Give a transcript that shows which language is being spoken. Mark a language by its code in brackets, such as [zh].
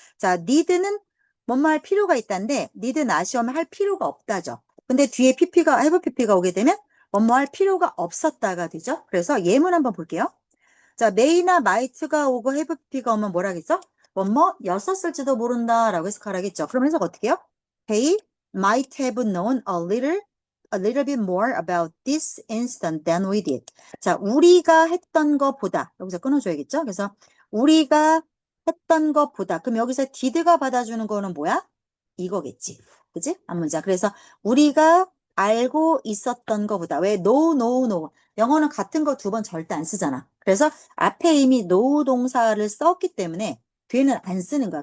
[ko] 자, need는 뭐뭐 할 필요가 있다는데 need not이 오면 할 필요가 없다죠. 근데 뒤에 pp가 have pp가 오게 되면 뭐뭐 할 필요가 없었다가 되죠. 그래서 예문 한번 볼게요. 자, may나 might가 오고 have pp가 오면 뭐라겠어? 뭐였었을지도 모른다라고 해석하라겠죠. 그럼 해석 어떻게 해요? [en] They might have known a little bit more about this incident than we did. [ko] 자, 우리가 했던 것보다 여기서 끊어줘야겠죠? 그래서 우리가 했던 것보다 그럼 여기서 did가 받아주는 거는 뭐야? 이거겠지. 그지? 앞문자. 그래서 우리가 알고 있었던 것보다 왜 no. 영어는 같은 거 두 번 절대 안 쓰잖아. 그래서 앞에 이미 no 동사를 썼기 때문에 뒤에는 안 쓰는 거야.